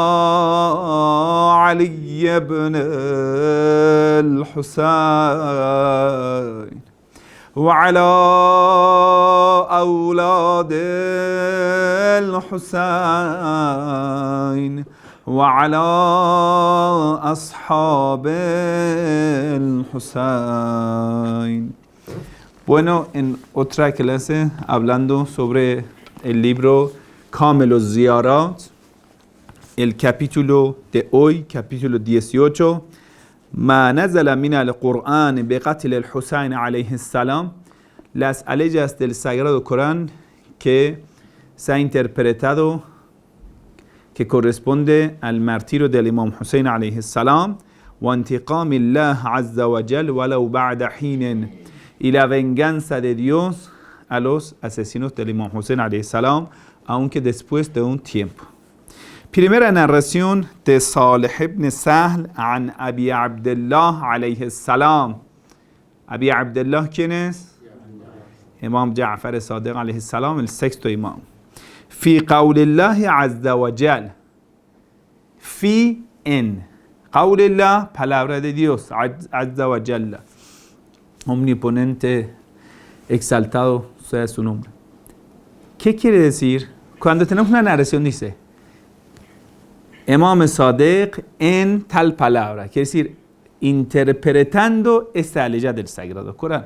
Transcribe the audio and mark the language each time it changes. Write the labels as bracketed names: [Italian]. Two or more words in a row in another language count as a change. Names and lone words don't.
[Arabic] علي بن الحسين وعلى أولاد الحسين وعلى أصحاب الحسين. [Spanish] Bueno, en otra clase hablando sobre el libro Kamil al-Ziyarat, el capítulo de hoy, capítulo 18, [Arabic] ما نزل من القرآن بقتل الحسين عليه السلام, [Spanish] las aleyas del Sagrado Corán que se ha interpretado que corresponde al martirio del Imam Hussein [Arabic] عليه السلام, وانتقام الله عز وجل ولو بعد حين, [Spanish] y la venganza de Dios a los asesinos del Imam Hussein [Arabic] عليه السلام, [Spanish] aunque después de un tiempo. Primera narración de Salih ibn Sahl [Arabic] عن أبي عبد الله عليه السلام. [Spanish] Abi Abdullah, ¿quién es? Imam Ja'far Sadiq [Arabic] عليه السلام, [Spanish] el sexto imam. [Arabic] في قوله عز وجل. [Spanish] Fi en. Qawlillah, palabra de Dios, [Arabic] عز وجل. [Spanish] Omniponente, exaltado sea su nombre. ¿Qué quiere decir? Cuando tenemos una narración dice Imam Sadiq en tal palabra, quiere decir interpretando esta aleya del Sagrado Corán.